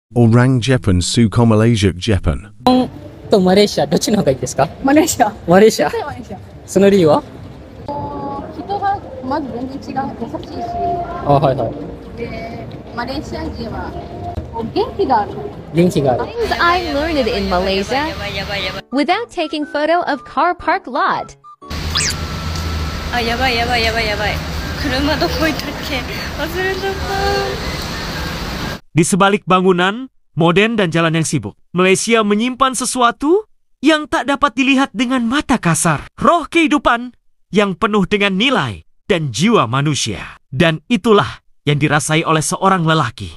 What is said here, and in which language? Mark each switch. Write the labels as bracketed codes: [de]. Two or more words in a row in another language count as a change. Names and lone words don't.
[ms] Orang Jepun suka Malaysia Jepun. [ja] とマレーシアどっちの方がいいですか？マレーシア。マレーシア。絶対マレーシア。その理由は？人がまず全然違う、優しいし、あ、はいはい。で、マレーシア人は元気がある。元気がある。 [en] Things I learned in Malaysia without taking photo of car park lot. [ja] あ、やばいやばいやばいやばい。車どこ行ったっけ？忘れちゃった。 [ms] Di sebalik bangunan, moden dan jalan yang sibuk, Malaysia menyimpan sesuatu yang tak dapat dilihat dengan mata kasar. Roh kehidupan yang penuh dengan nilai dan jiwa manusia. Dan itulah yang dirasai oleh seorang lelaki.